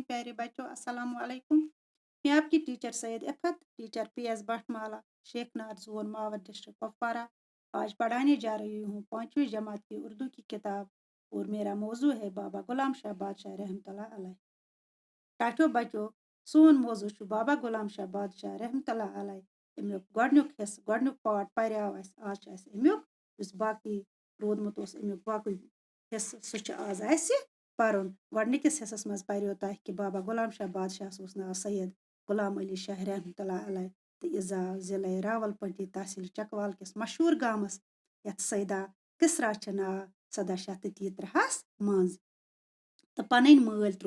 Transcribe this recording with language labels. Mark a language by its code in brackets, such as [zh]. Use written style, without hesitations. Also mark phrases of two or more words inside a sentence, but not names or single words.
[ur] پیارے بچوں [ar] السلام علیکم. [ur] میں آپ کی ٹیچر سید عفت ٹیچر پی ایس بٹ مالا شیخ نار زون ماور ڈسٹرکٹ کپوارہ آج پڑھانے جا رہی ہوں 5ویں جماعت کی اردو کی کتاب اور میرا موضوع ہے بابا غلام شاہ بادشاہ [ar] رحمۃ اللہ علیہ. [ks] ٹاٹو بچوں سون موضوع چھُ بابا غلام شاہ بادشاہ [ar] رحمۃ اللہ علیہ [ks] امیُک گۄڈنیُک حصہٕ گۄڈنیُک پارٹ پریو اَسہِ آز چھُ اَسہِ امیُک یُس باقٕے روٗدمُت اوس امیُک باقٕے حصہٕ سُہ چھُ آز اَسہِ پَرُن. گۄڈنِکِس حصس منٛز پریو تۄہہِ کہِ بابا غلام شاہ بادشاہس اوس ناو سید غلام علی شاہ [ar] رحمۃ اللہ علیہ [ks] تہٕ یہِ زاو ضلعے راول پنڈی تحصیل چکوال کِس مشہوٗر گامس یَتھ سیدہ کِسرا چھِ ناو 1733 منٛز تہٕ پنٕنۍ مٲلۍ ترٛوو